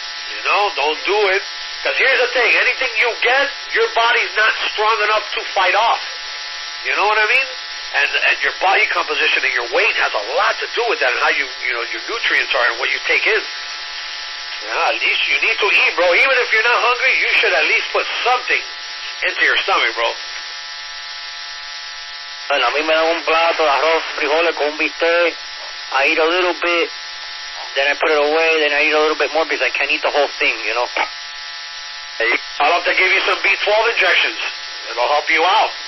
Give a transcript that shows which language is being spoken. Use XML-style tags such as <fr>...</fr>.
<en>You know, don't do it. Because here's the thing, anything you get, your body's not strong enough to fight off. You know what I mean? And your body composition and your weight has a lot to do with that and how you know, your nutrients are and what you take in. Yeah, at least you need to eat, bro. Even if you're not hungry, you should at least put something into your stomach, bro.</en> <es>Bueno, a mí me dan un plato de arroz, frijoles con un bistec.</es> <en>I eat a little bit, then I put it away, then I eat a little bit more because I can't eat the whole thing, you know. I'll have to give you some B12 injections. It'll help you out.</en>